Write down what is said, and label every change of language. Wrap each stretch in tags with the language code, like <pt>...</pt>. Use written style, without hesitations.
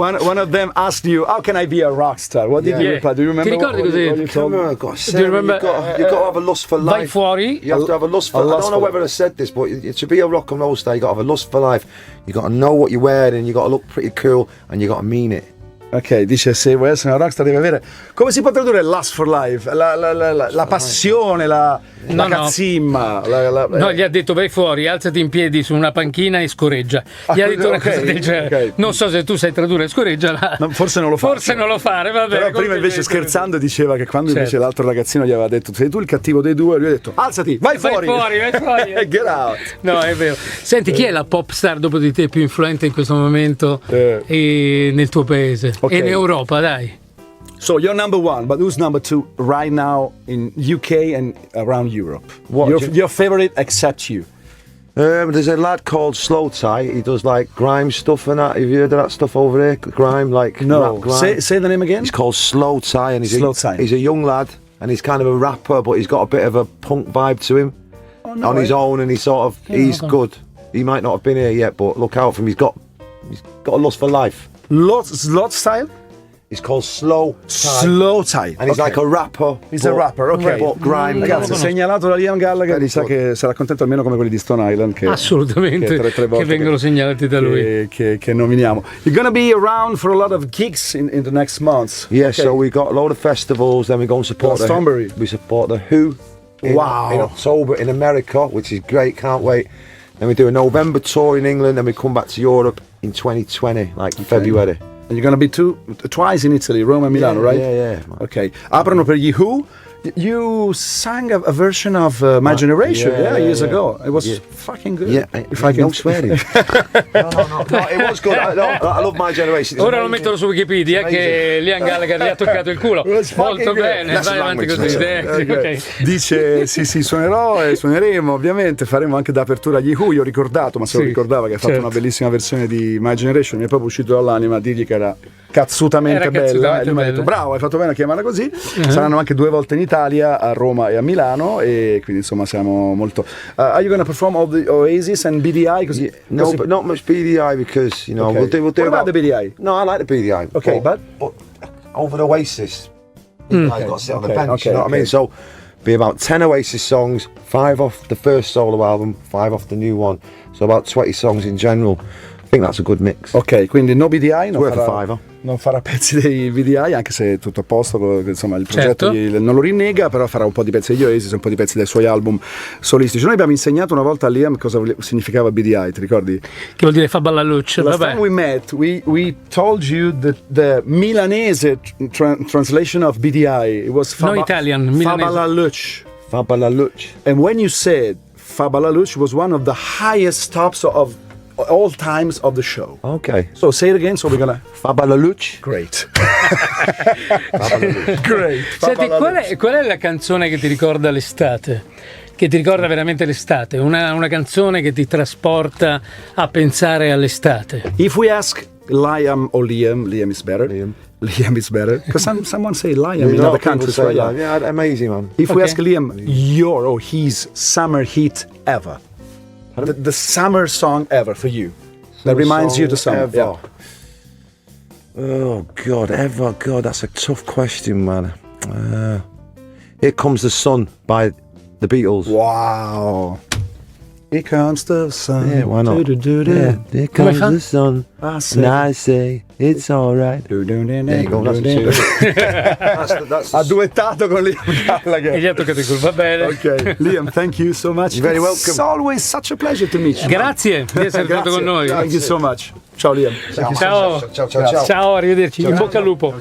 <en>One of them asked you, how can I be a rock star? What did you reply? Do you remember?</en> <it>Ti ricordi cosa hai detto?</it> <en>You got to have a lust for life.</en> <it>Vai fuori.</it> <en>You have to have a lust for life. I don't know whether I said this, but to be a rock and roll star, you got to have a lust for life. You got to know what you're wearing, you got to look pretty cool, and you got to mean it.</en> <it>Ok, dice se vuoi essere una rockstar devi avere, come si può tradurre</it> <en>lust for life?</en> <it>La passione, la cazzimma. No, gli ha detto vai fuori, alzati in piedi su una panchina e scorreggia. Gli ha detto una cosa del genere. Non so se tu sai tradurre scorreggia. Forse non lo fa. Forse non lo fare, va bene. Però prima invece scherzando diceva che quando invece l'altro ragazzino gli aveva detto sei tu il cattivo dei due, lui ha detto alzati, vai fuori. Vai fuori.</it> <en>Get out.</en> <it>No, è vero. Senti, chi è la pop star dopo di te più influente in questo momento e nel tuo paese? E in Europa, dai.</it> <en>So you're number one, but who's number two right now in UK and around Europe? Your favorite except you? There's a lad called Slow Tie. He does like grime stuff and that. Have you heard of that stuff over there? Grime, like no. Rap grime. Say the name again. He's called Slow Tie, and he's a young lad, and he's kind of a rapper, but he's got a bit of a punk vibe to him on his own, and he's good. He might not have been here yet, but look out for him. He's got a lust for life. Lot style. He's called Slow Tie. Slow Tie. And he's like a rapper. He's a rapper, ok. But grime.</en> <it>Ragazzi, segnalato da Liam Gallagher, mi sa che sarà contento almeno come quelli di Stone Island. Che, assolutamente, tre volte che vengono segnalati da lui. Che nominiamo.</it> <en>You're gonna be around for a lot of gigs in the next months. Yeah, okay. So we got a load of festivals, then we go and support we support the Who in October in America, which is great, can't wait. Then we do a November tour in England, then we come back to Europe in 2020, like February. And you're gonna be twice in Italy, Rome and Milano, right? Yeah. Ok.</en> <it>Aprono per gli Who.</it> <en>You sang a version of My Generation years ago. It was fucking good. Yeah, if I can swear it. No, it was good. I love My Generation.</en> <it>Ora lo mettono su Wikipedia che Liam Gallagher gli ha toccato il culo. Molto bene, vai avanti così.</it> <en>Okay.</en> <it>Dice sì, suonerò e suoneremo, ovviamente faremo anche da apertura agli Who. Io ho ricordato, ma se lo ricordava, che ha fatto una bellissima versione di My Generation. Mi è proprio uscito dall'anima dirgli che era cazzutamente bella. E lui mi ha detto bravo, hai fatto bene a chiamarla così. Saranno anche 2 volte in Italia, a Roma e a Milano, e quindi insomma siamo molto.</it> <en>Are you going to perform all the Oasis and BDI? No, but not much BDI because we'll do. What about the BDI? No, I like the BDI. Okay, but over the Oasis, I've got to sit on the bench. You know what I mean? So be about 10 Oasis songs, 5 off the first solo album, 5 off the new one. So about 20 songs in general. I think that's a good mix.</en> <it>Ok, quindi no BDI, non farà pezzi dei BDI, anche se è tutto a posto, insomma il progetto non lo rinnega, però farà un po' di pezzi degli Oasis, un po' di pezzi dei suoi album solistici. Noi abbiamo insegnato una volta a Liam cosa significava BDI, ti ricordi? Che vuol dire fa balla luce.</it> <en>Last time we met, we told you the Milanese translation of BDI. It was Italian, Milanese.</en> <it>Fa balla luce.</it> <en>And when you said</en> <it>fa balla luce,</it> <en>was one of the highest tops of all times of the show. Okay. So say it again, so we're gonna</en> <it>Fabalalucci.</it> <en>Great. Great.</en> <it>Senti, qual è la canzone che ti ricorda l'estate? Che ti ricorda veramente l'estate? Una canzone che ti trasporta a pensare all'estate.</it> <en>If we ask Liam or Liam is better. Liam is better. Because someone say Liam in other countries, right? Yeah, amazing, man. If we ask Liam your or his summer hit ever. The summer song ever for you that reminds you of the summer. Yeah. Oh God, that's a tough question, man. Here Comes the Sun by the Beatles. Wow. Here comes the sun. Yeah, why not? Yeah, here comes the sun. And I say it's alright. There you go, that's the that's</en> <it>ha duettato con Liam Gallagher. E gli ha toccato il culo, va bene.</it> <en>Ok, Liam, thank you so much. You're very welcome. It's always such a pleasure to meet you.</en> <it>Grazie di essere stato con noi.</it> <en>Thank you so much. Ciao Liam.</en> <it>Ciao, arrivederci. In bocca al lupo.</it>